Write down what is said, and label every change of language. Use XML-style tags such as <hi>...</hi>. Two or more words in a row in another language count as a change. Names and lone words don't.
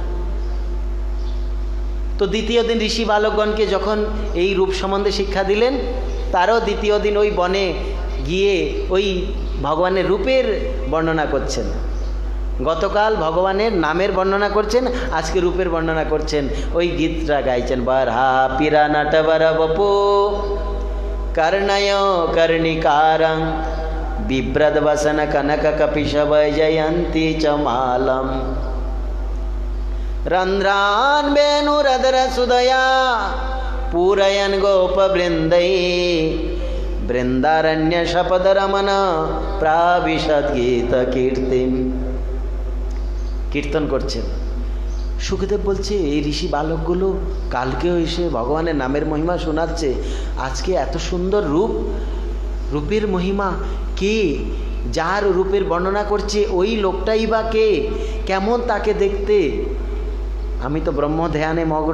<bn>তো দ্বিতীয় দিন ঋষি বালকগণকে যখন এই রূপ সম্বন্ধে শিক্ষা দিলেন, তারও দ্বিতীয় দিন ওই বনে গিয়ে ওই ভগবানের রূপের বর্ণনা করছেন। গতকাল ভগবানের নামের বর্ণনা করছেন, আজকে রূপের বর্ণনা করছেন। ওই গীতটা গাইছেন,</bn> <sa>বারহা পিরা নটবর বপু कर्णयो कर्णिकारं बिभ्रद वसन कनक कपिशव जयंती च मालम रंध्रान वेणुरधर सुदया पूरयन गोप वृंदै वृंदारण्य शपद रमन प्राविशद गीत कीर्तिम।</sa> <bn>कीर्तन करছেন সুখদেব বলছে এই ঋষি বালকগুলো কালকেও এসে ভগবানের নামের মহিমা শোনাচ্ছে, আজকে এত সুন্দর রূপ, রূপের মহিমা কে? যার রূপের বর্ণনা করছে ওই লোকটাই বা কে? কেমন তাকে দেখতে? আমি তো ব্রহ্ম ধ্যানে মগ্ন।</bn>